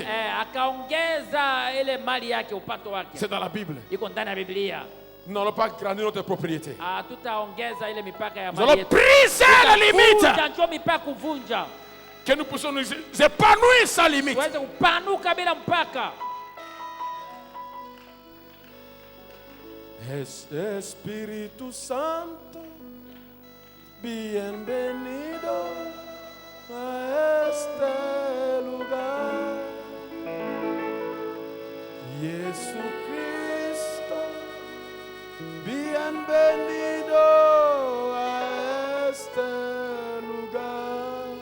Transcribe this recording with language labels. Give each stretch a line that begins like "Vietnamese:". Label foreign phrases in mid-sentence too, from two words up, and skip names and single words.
Swahili: akaongeza ile mali yake, upato wake.
French: C'est dans la Bible.
Swahili: Iko ndani ya Biblia.
French: Nous n'allons pas agrandir notre propriété.
Swahili: Tutaongeza ile mipaka ya
French: Nous
Swahili: mali
French: allons
Swahili: yetu.
French: briser les limites.
Swahili: Tutavunja, njoo mipaka kuvunja,
French: Que nous puissions nous épanouir sans limite.
Swahili: tuweze kupanuka bila mpaka.
Spanish: Espíritu Santo, bienvenido a este lugar. Jesucristo, bienvenido a este lugar.